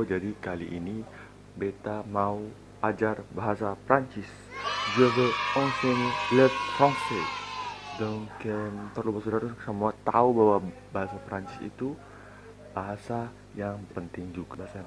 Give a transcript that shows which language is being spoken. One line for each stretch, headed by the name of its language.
Indonesian: Jadi kali ini beta mau ajar bahasa Prancis.
French: Je veux enseigner le français.
Indonesian: Donc perlu saudara semua tahu bahwa bahasa Prancis itu bahasa yang penting juga.